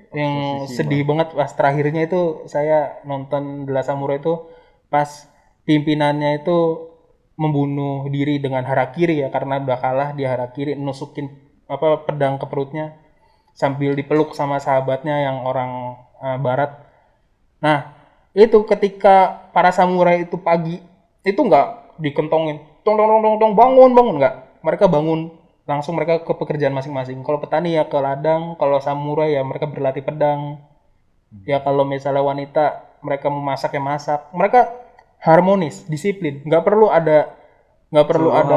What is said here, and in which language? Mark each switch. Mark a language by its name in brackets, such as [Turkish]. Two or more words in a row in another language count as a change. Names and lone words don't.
[Indonesian] yang sedih banget pas terakhirnya itu, saya nonton The Last Samurai itu pas pimpinannya itu membunuh diri dengan harakiri ya, karena udah kalah dia harakiri, nusukin pedang ke perutnya sambil dipeluk sama sahabatnya yang orang barat. Nah, itu ketika para samurai itu pagi, itu nggak dikentongin, tong tong tong tong tong, bangun bangun, nggak. Mereka bangun langsung, mereka ke pekerjaan masing-masing. Kalau petani ya ke ladang, kalau samurai ya mereka berlatih pedang. Ya kalau misalnya wanita mereka memasak ya masak. Mereka harmonis, disiplin. Nggak perlu ada